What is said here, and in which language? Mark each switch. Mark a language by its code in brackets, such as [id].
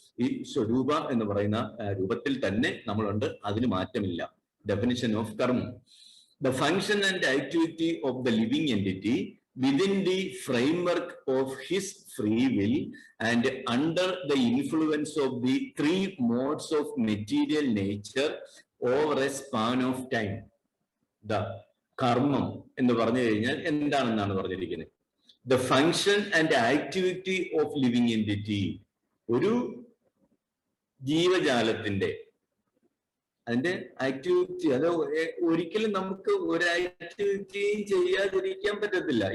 [ml] ഈ സ്വരൂപ എന്ന് പറയുന്ന രൂപത്തിൽ തന്നെ നമ്മളുണ്ട്, അതിന് മാറ്റമില്ല. [en] Definition of കർമ്മം: the function and activity of the living entity within the framework of his free will and under the influence of the three modes of material nature over a span of time. [ml] The കർമ്മം എന്ന് പറഞ്ഞു കഴിഞ്ഞാൽ എന്താണെന്നാണ് പറഞ്ഞിരിക്കുന്നത്. [en] the function and activity of living entity, [ml] ഒരു ജീവജാലത്തിന്റെ അതിന്റെ activity, അത് ഒരിക്കലും നമുക്ക് ഒരു ആക്ടിവിറ്റിയും ചെയ്യാതിരിക്കാൻ പറ്റത്തില്ല.